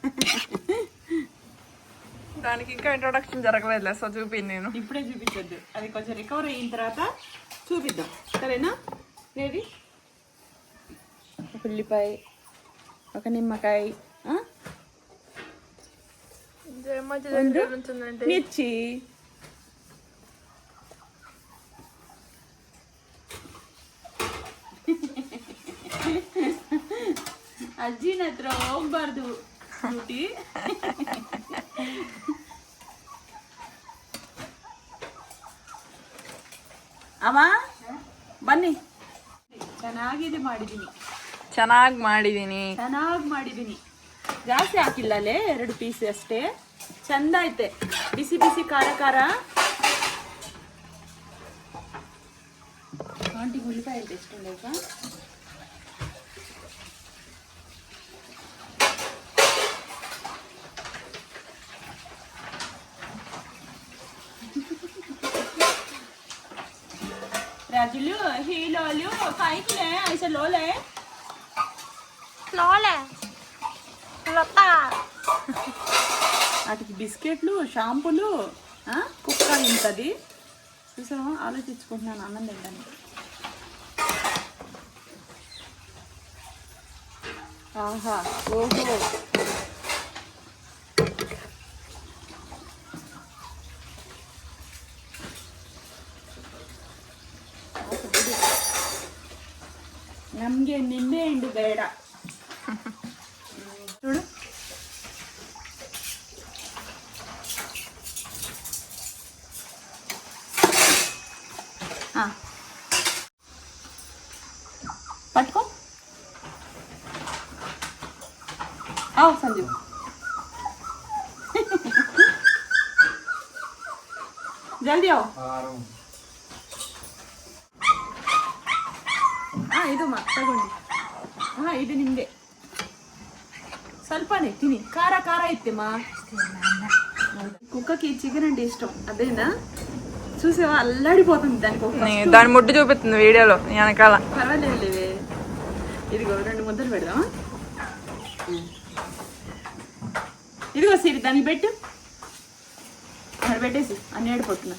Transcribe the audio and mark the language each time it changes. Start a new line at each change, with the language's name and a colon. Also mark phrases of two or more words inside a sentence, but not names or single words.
Telugu: దానికి ఇంకా ఇంట్రొడక్షన్ జరగలేదు, సో చూపింది నేను ఇప్పుడే చూపించొద్దు, అది కొంచెం రికవర్ అయిన తర్వాత చూపిద్దాం సరేనా. ఏది ఒక ఉల్లిపాయ, ఒక నిమ్మకాయ, మిర్చి,
Kannada: ಅಜ್ಜಿನ ಹತ್ರ ಹೋಗ್ಬಾರ್ದು ಡ್ಯೂಟಿ. ಅಮ್ಮ ಬನ್ನಿ. ಚೆನ್ನಾಗಿ ಮಾಡಿದ್ದೀನಿ. ಜಾಸ್ತಿ ಹಾಕಿಲ್ಲ ಅಲ್ಲೇ 2 ಪೀಸ್ ಅಷ್ಟೇ. ಚಂದ ಐತೆ, ಬಿಸಿ ಬಿಸಿ ಖಾರ ಖಾರ. ಆಂಟಿಗೆ ಉಳ್ಳಿಪಾಯ ಅಂತ ಎಷ್ಟೊಂದು
Telugu: రాజులు హీలోలు కాయకులే ఐసా లోలే వాటికి బిస్కెట్లు, షాంపులు, కుక్క ఇంతది చూసావా. ఆలోచించుకుంటున్నాను అన్నం తినడానికి. ఆహా ఓహో
Kannada: ನಮ್ಗೆ ನಿಂಬೆ ಹಣ್ಣು ಬೇಡ.
Telugu: చూడు పట్టుకో.
Kannada: సంజీవ్ జల్దీ ಇದು ತಗೊಂಡು ಇದು ನಿಂದೆ ಸ್ವಲ್ಪನೇ ತಿನ್ನಿ. ಖಾರ ಖಾರ ಐತೆಮ್ಮ.
Telugu: కుక్కకి చికెన్ అంటే ఇష్టం అదేనా. చూసావా అల్లాడిపోతుంది దాని ముడ్డు చూపిస్తుంది వీడియోలో వెనకాల. పర్వాలేదు, ఇదిగో 2 ముద్దలు పెడదామా. ఇదిగో సిరి దానికి పెట్టు, అది పెట్టేసి అన్ని ఏడిపోతున్నా.